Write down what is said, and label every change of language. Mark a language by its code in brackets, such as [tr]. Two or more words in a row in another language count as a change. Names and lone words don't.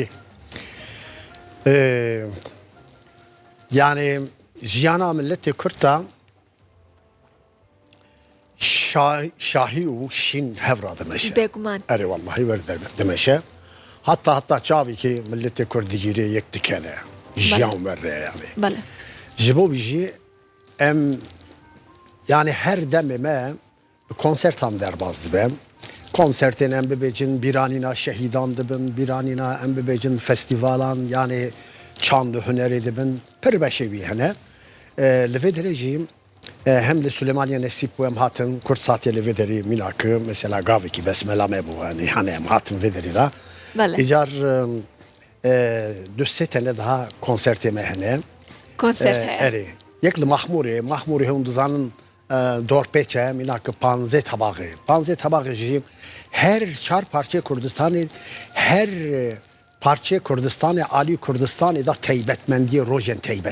[ku] یعنی ژیانە ملەتی کورتە شاهی و شین هەڤرا دەمەشە بێگومان ئەرێ وەڵڵاهی وەردەمەشە حتا چاوێکی ملەتی کوردیگیری یەک دکەنێ ژیان وەرێ یعنی ji bo bijî em yani her demê me konsertan derbas dibim konsertên em bibêjin bîranîna şehîdan dibin bîranîna em bibêjin festîvalan yani çand û hunerê dibin pir beşê wî hene li vê derê jî hem li Süleymaniye Nesîb û em hatin Kurd Satiye li vê derê mînakir mesela gavekî besmela me bû hani em hatin vê derê da îcar du sê tane daha konsertê me hene erê yek li Mahmûrê hûn dizanin dorpêçe mînakir panzê tebaxê jî her çar parçê Kurdistanê her parçê Kurdistanê alî Kurdistanê da teybetmendiyê rojên teybet